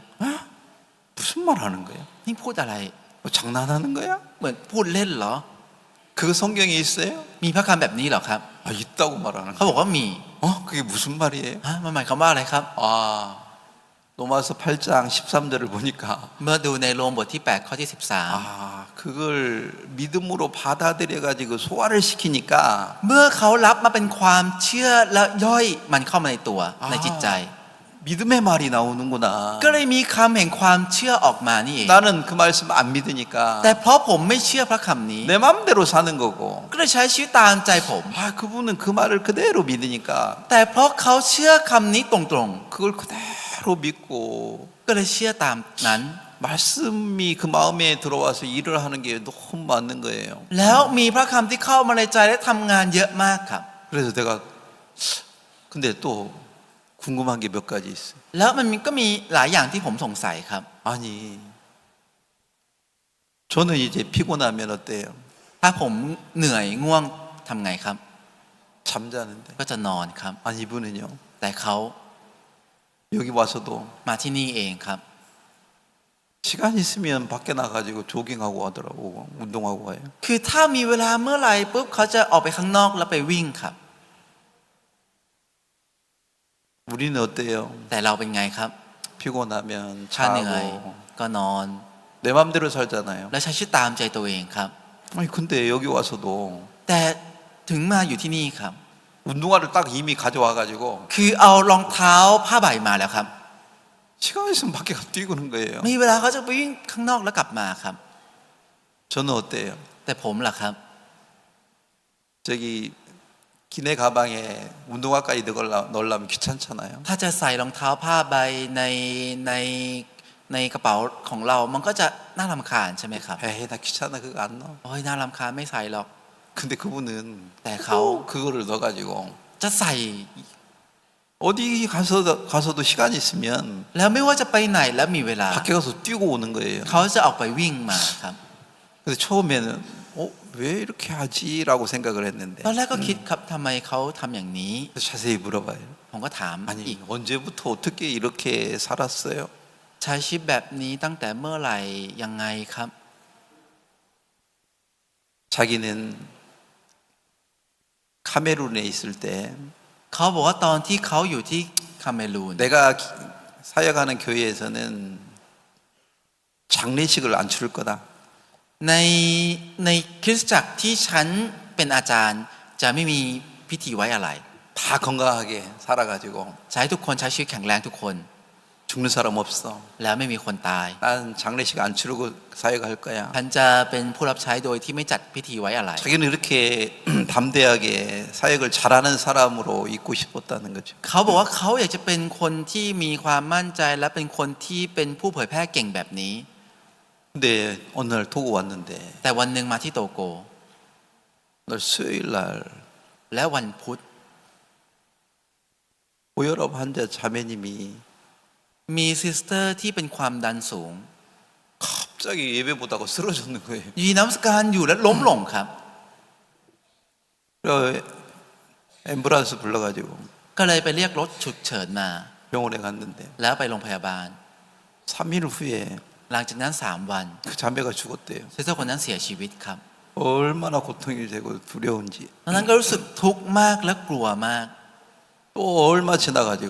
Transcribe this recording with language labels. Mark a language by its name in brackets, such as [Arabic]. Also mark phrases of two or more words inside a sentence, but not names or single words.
[Korean] 무슨 말 하는 거야? [Thai] นี่พูดอะไร [Korean] 뭐 장난하는 거야? [Thai] เหมือนพูดเล่นเหรอ [Korean] 그거 성경에 있어요? [Thai] มีพระคำแบบนี้เหรอครับ [Korean] 아, 있다고 말하는 [Thai] เขา [Korean] 거야. [Thai] บอกว่ามี [Korean] 그게 무슨 말이에요? [Thai] ฮะมันหมายความว่าอะไรครับ [Korean] 아, 로마서 8장 13절을 보니까 [Thai] เมื่อดูในโรมบทที่ 8 ข้อที่ [Korean] 아, 그걸 믿음으로 받아들여 가지고 소화를 시키니까 [Thai] 13 เมื่อเขารับมาเป็นความเชื่อและย่อยมันเข้ามาในตัวในจิตใจ [Korean] 믿음의 말이 나오는구나. [Thai] ก็เลยมีคำแห่งความเชื่อออกมานี่เอง [Korean] 나는 그 말씀 안 믿으니까 [Thai] แต่เพราะผมไม่เชื่อพระคำนี้ [Korean] 내 마음대로 사는 거고 [Thai] ก็เลยใช้ชีวิตตามใจผม [Korean] 아, 그분은 그 말을 그대로 믿으니까 [Thai] แต่เพราะเขาเชื่อคำนี้ตรง [Korean] 그걸 그대로 믿고 [Thai] ๆ ก็เลยเชื่อตามนั้น [Korean] 말씀이 그 마음에 들어와서 일을 하는 게 너무 맞는 거예요. [Thai] แล้วมีพระคำที่เข้ามาในใจและทำงานเยอะมากครับ [Korean] 그래서 내가 근데 또 궁금한 게 몇 가지 있어요. [Thai] แล้วมันก็มีหลายอย่างที่ผมสงสัยครับ [Korean] 아니, 저는 이제 피곤하면 어때요? [Thai] ถ้าผมเหนื่อยง่วงทำไงครับ [Korean] 잠자는데. [Thai] ก็จะนอนครับ [Korean] 아니, 이분은요. [Thai] แต่เขา [Korean] 여기 와서도 [Thai] มาที่นี่เองครับ [Korean] 시간 있으면 밖에 나가지고 조깅하고 하더라고. 운동하고 와요. [Thai] คือถ้ามีเวลาเมื่อไหร่ปุ๊บเขาจะออกไปข้างนอกแล้วไปวิ่งครับ [Korean] 우리는 어때요? [Thai] แต่เราเป็นไงครับ [Korean] 피곤하면 [Thai] ถ้าเหนื่อย [Korean] 자고 [Thai] ก็นอน [Korean] 내 맘대로 살잖아요. [Thai] และใช้ชีวิตตามใจตัวเองครับ [Korean] 아니 근데 여기 와서도 [Thai] แต่ถึงมาอยู่ที่นี่ครับ [Korean] 운동화를 딱 이미 가져와 가지고 [Thai] คือเอารองเท้าผ้าใบมาแล้วครับ [Korean] 시간 있으면 밖에 가 뛰고는 거예요. [Thai] มีเวลาเขาจะไปวิ่งข้างนอกแล้วกลับมาครับ [Korean] 저는 어때요? [Thai] แต่ผมล่ะครับ [Korean] 저기 기내 가방에 운동화까지 넣으려면 귀찮잖아요. [Thai] ถ้าจะใส่รองเท้าผ้าใบในในกระเป๋าของเรา มันก็จะน่ารำคาญใช่ไหมครับ [Korean] 에이 나 귀찮아 그거 안 넣어. [Thai] โอ้ยน่ารำคาญไม่ใส่หรอก [Korean] 근데 그분은 네, 꼭 가오. 그거를 넣어가지고 [Thai] จะใส่ [Korean] 어디 가서도 시간이 있으면 [Thai] แล้วไม่ว่าจะไปไหนแล้วมีเวลา [Korean] 밖에 가서 뛰고 오는 거예요. [Thai] เขาจะออกไปวิ่งมาครับ [Korean] 근데 처음에는 왜 이렇게 하지라고 생각을 했는데 [Thai] ตอนแรกก็คิดครับทำไมเขาทำอย่างนี้ [Korean] 그래서 자세히 물어봐요. [Thai] ผมก็ถามอีก [Korean] 아니 언제부터 어떻게 이렇게 살았어요? [Thai] ใช้ชีวิตแบบนี้ตั้งแต่เมื่อไหร่ยังไงครับ [Korean] 자기는 카메룬에 있을 때 [Thai] เขาบอกว่าตอนที่เขาอยู่ที่คาเมรูน [Korean] 내가 사역하는 교회에서는 장례식을 안 치를 거다. [Thai] ในคริสตจักรที่ฉันเป็นอาจารย์จะไม่มีพิธีไว้อะไร [Korean] 다 건강하게 살아가지고 [Thai] ใช้ทุกคนใช้ชีวิตแข็งแรงทุกคน [Korean] 죽는 사람 없어. [Thai] แล้วไม่มีคนตาย [Korean] 난 장례식 안 치르고 사역할 거야. [Thai] ฉันจะเป็นผู้รับใช้โดยที่ไม่จัดพิธีไว้อะไร [Korean] 자기는 이렇게 담대하게 사역을 잘하는 사람으로 있고 싶었다는 거죠. [Thai] เขาบอกว่าเขาอยากจะเป็นคนที่มีความมั่นใจและเป็นคนที่เป็นผู้เผยแพร่เก่งแบบนี้ [Korean] 근데 어느 날 도구 왔는데 [Thai] แต่วันหนึ่งมาที่โตโก [Korean] 날 수요일 날 [Thai] และวันพุธ [Korean] 고혈압 환자 자매님이 [Thai] มีซิสเตอร์ที่เป็นความดันสูง [Korean] 갑자기 예배 보다가 쓰러졌는 거예요. [Thai] ยีน้ำสการอยู่และล้มลงครับ [Korean] 그래서 앰뷸런스 불러가지고 [Thai] ก็เลยไปเรียกรถฉุกเฉินมา [Korean] 병원에 갔는데 [Thai] แล้วไปโรงพยาบาล [Korean] 3일 후에 [Thai] หลังจากนั้น3 วัน [Korean] 그 자매가 죽었대요. [Thai] ซิสเตอร์คนนั้นเสียชีวิตครับ [Korean] 얼마나 고통이 되고 두려운지. [Thai] ตอนนั้นก็รู้สึกทุกข์มากและกลัวมาก [Korean] 또 얼마 지나가지고